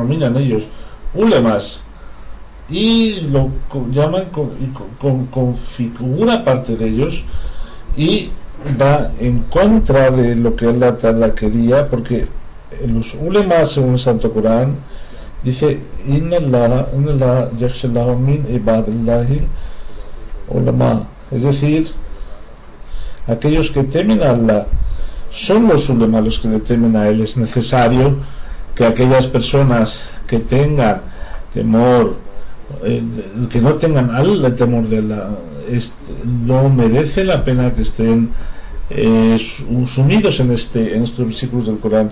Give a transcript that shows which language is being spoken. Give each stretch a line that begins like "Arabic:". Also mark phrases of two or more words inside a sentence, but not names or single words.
Spanish: denominan ellos ulemas y lo llaman configura parte de ellos, y va en contra de lo que Allah Ta'ala quería, porque los ulemas, según el Santo Corán, dice
Arabic: إن الله يخشى الله من عباد الله علماء,
Spanish: es decir, aquellos que temen a Allah son los ulemas los que le temen a él. Es necesario que aquellas personas que tengan temor, que no tengan el temor de Allah, no merece la pena que estén sumidos en estos versículos del Corán.